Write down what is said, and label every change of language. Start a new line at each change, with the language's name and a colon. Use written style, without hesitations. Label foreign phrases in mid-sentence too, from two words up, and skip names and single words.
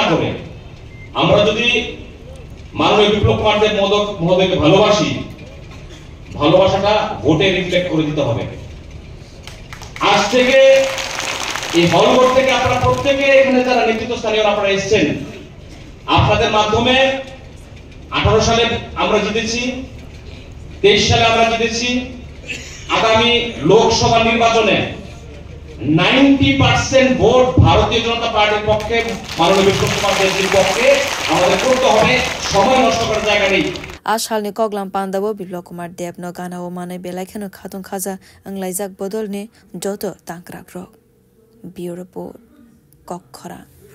Bangla: করে আমরা যদি মাননীয় বিপ্লব কুমার দেব মহোদয়কে ভালোবাসি ভালোবাসাটা ভোটে রিফ্লেক্ট করে দিতে হবে আজ থেকে এই হলঘর থেকে আপনারা প্রত্যেকে এখানে যারা নেতৃত্বস্থানীয় আপনারা এসেছেন আপনাদের মাধ্যমে 18 সালে আমরা জিতেছি 23 সালে আমরা জিতেছি আগামী লোকসভা নির্বাচনে 90% ভোট ভারতীয় জনতা পার্টির পক্ষে মাননীয় বিপ্লব কুমার দেবের পক্ষে আমাদের করতে হবে সময় নষ্ট করার জায়গা নেই
Kok Borok: Ashalni Koglam Pandao Biplop Kumar Deb no gana o mane belaikano khatong khaja anglaijak bodolni joto tangkrak rok
English: Bureau Report
Kok Borok: Kokhara